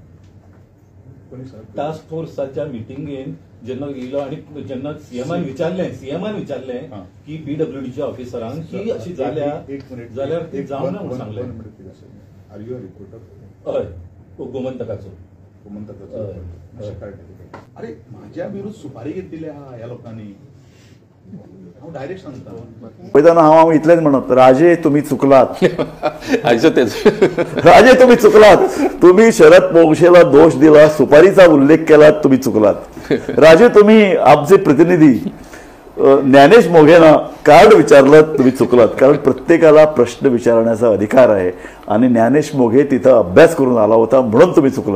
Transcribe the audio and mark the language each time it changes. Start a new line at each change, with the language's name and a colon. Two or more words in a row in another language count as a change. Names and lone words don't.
English: task forceच्या
Konkani: मिटिंगेन जेन्ना येयलो आणि जेन्ना सीएमान विचारले की PWDच्या ऑफिसरांक की अशी जाल्यार ती जावंक ना म्हणून सांगले.
English: Are you a reporter?
Konkani: हय, गोमंतकाचो.
Marathi: अरे माझ्या विरुद्ध सुपारी घेतलेली ह्या लोकांनी.
Konkani: हांव डायरेक्ट सांगता पळयतना हांव इतलेंच म्हणत,
Marathi: राजे तुम्ही चुकलात. राजे तुम्ही चुकलात. तुम्ही शरद पोंक्षेला दोष दिला, सुपारीचा उल्लेख केला, तुम्ही चुकलात. राजे तुम्ही आमचे प्रतिनिधी ज्ञानेश मोघेंना कार्ड विचारलं, तुम्ही चुकलात. कारण प्रत्येकाला प्रश्न विचारण्याचा अधिकार आहे आणि ज्ञानेश मोघे तिथं अभ्यास करून आला होता म्हणून तुम्ही चुकलात.